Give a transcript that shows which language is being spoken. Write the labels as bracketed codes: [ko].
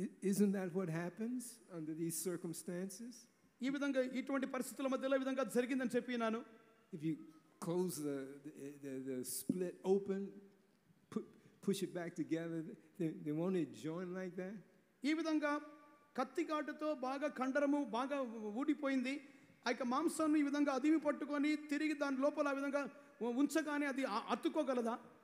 [en] Isn't that what happens under these circumstances? [te] ఈ విధంగా ఇటువంటి పరిస్థితుల మధ్యలో ఈ విధంగా జరిగిందని చెప్పినాను. [en] If you close the split open, push it back together, they won't it join like that? [te] ఈ విధంగా కత్తి ఘాటుతో బాగా కండరము బాగా ఊడిపోయింది. ఆ మాంసాన్ని ఈ విధంగా అదిమి పట్టుకొని తిరిగి దాని లోపల ఆ విధంగా ఉంచగానే అది అతుక్కోగలదా?